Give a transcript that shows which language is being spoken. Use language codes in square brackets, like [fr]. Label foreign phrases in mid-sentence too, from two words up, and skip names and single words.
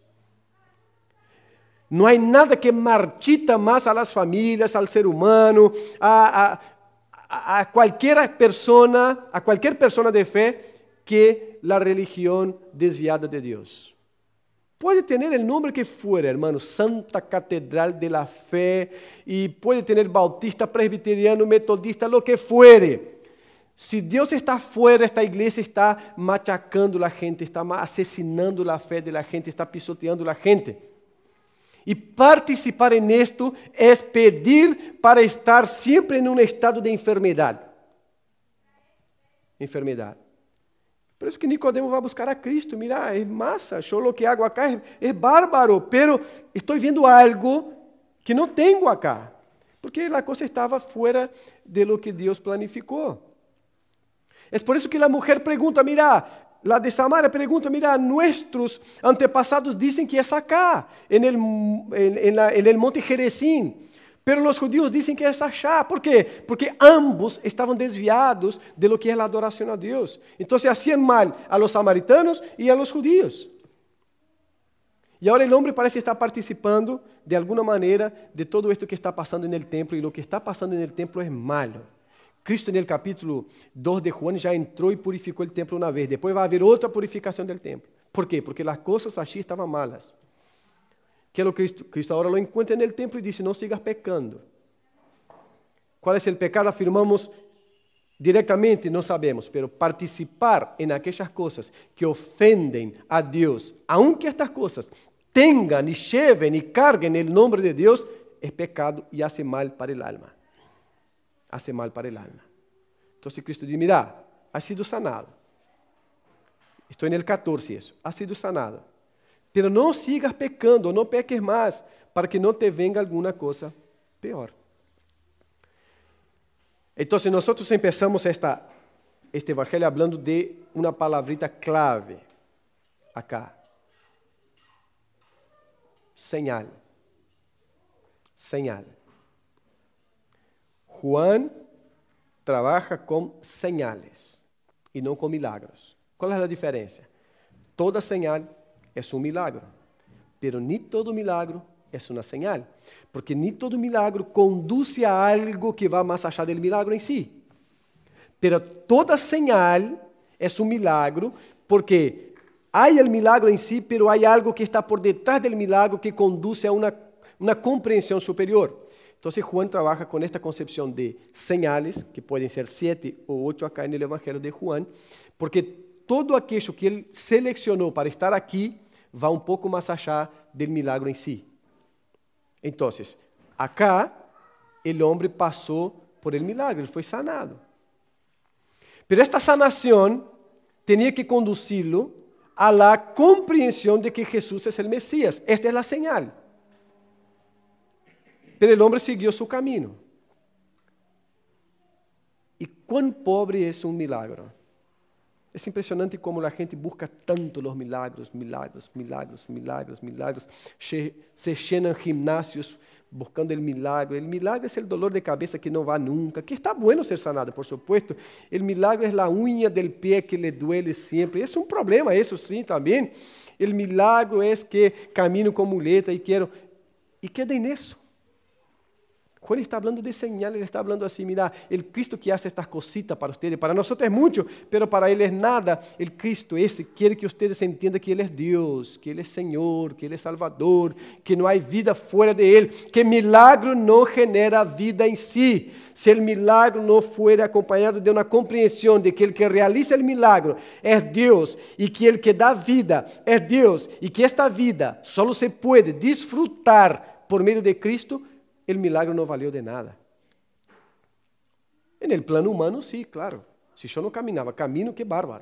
[pt] Não há nada que marchita mais [es] a las [pt] famílias, ao ser humano, a qualquer persona de fé que a religião desviada de Deus. Pode ter o nome que for, hermano, Santa Catedral de la Fé, e pode ter bautista, presbiteriano, metodista, [es] lo que fuere. [pt] Se Deus está fora, esta igreja está machacando a gente, está assassinando a fé da gente, está pisoteando a gente. E participar [es] en esto [pt] é pedir para estar sempre em um estado de enfermidade. Enfermidade. Por isso que Nicodemo vai buscar a Cristo. Mira, é massa, [es] yo lo que hago acá [pt] é bárbaro, pero estou vendo algo que não tenho acá. Porque a coisa estava fora [es] de lo que [pt] Deus planificou. É por isso que a mulher pergunta, mira, [es] la de Samaria [pt] pergunta, mira, nuestros antepassados dizem que é acá, [es] en el monte Gerizim. Pero los judíos dicen que es allá. ¿Por qué? Porque ambos estaban desviados de lo que es la adoración a Dios. Entonces hacían mal a los samaritanos y a los judíos. Y ahora el hombre parece estar participando de alguna manera de todo esto que está pasando en el templo. Y lo que está pasando en el templo es malo. Cristo en el capítulo 2 de Juan ya entró y purificó el templo una vez. Después va a haber otra purificación del templo. ¿Por qué? Porque las cosas allí estaban malas. [pt] Que Cristo agora lo encontra no templo e disse, não sigas pecando. Qual é o pecado? Afirmamos diretamente, não sabemos, mas participar em aquelas coisas que ofendem a Deus, aunque estas coisas tenham e lleven e carguen o nome de Deus, é pecado e [es] hace mal para el alma. Hace mal para el alma. [pt] Então Cristo diz, [es] mira, has sido sanado. [pt] Estou no 14 isso. [es] Has sido sanado. [pt] Pero não sigas pecando, não peques mais, para que não te venga alguma coisa pior. Então, nós começamos este evangelho falando de uma palavrita clave acá. [es] Señal. Señal. [pt] Juan trabalha com señales e não com milagros. Qual é a diferença? Toda señal é um milagro, pero ni todo milagro é uma señal, porque ni todo milagro conduz a algo que va mais [es] allá del milagro [pt] em si. Pero toda señal é um milagro, porque há o milagro em si, pero há algo que está por detrás del milagro que conduz a uma compreensão superior. Então, Juan trabalha com esta concepção de señales, que podem ser 7 ou 8 acá no Evangelho de Juan, porque todo aquilo que ele selecionou para estar aqui vai um pouco mais allá do milagro em si. Então, acá, o homem passou por el milagre, ele foi sanado. Pero esta sanação tinha que conduzi-lo a la compreensão de que Jesus é o Messias. Esta é a señal. [es] Pero el hombre [pt] seguiu seu caminho. E quão pobre é um milagro. É impressionante como a gente busca tanto os milagros, milagros, milagros, milagros, milagros. [es] Se llenan gimnasios buscando o milagro. [pt] O milagre é o dolor de cabeça que não vai nunca. [es] Que está bueno ser sanado, por supuesto. [pt] O milagre é a unha del pé [es] que le duele [pt] sempre. É um problema, isso sim, também. O milagro é que camino com muleta e quero... E quedem nisso. Quando ele está falando de señal, ele está falando assim, mira, o Cristo que [es] hace estas cositas para ustedes, [pt] para nós é muito, pero para ele é nada. O Cristo esse quer que ustedes entendam que ele é Deus, que ele é Senhor, que ele é Salvador, que não há vida fora de ele, que milagro não genera vida em si. Se o milagro não for acompanhado de uma compreensão de que ele que realiza o milagro é Deus, e que ele que dá vida é Deus, e que esta vida só se pode desfrutar por meio de Cristo, o milagre não valeu de nada. No plano humano, sim, claro. Se eu não caminhava, camino, que bárbaro.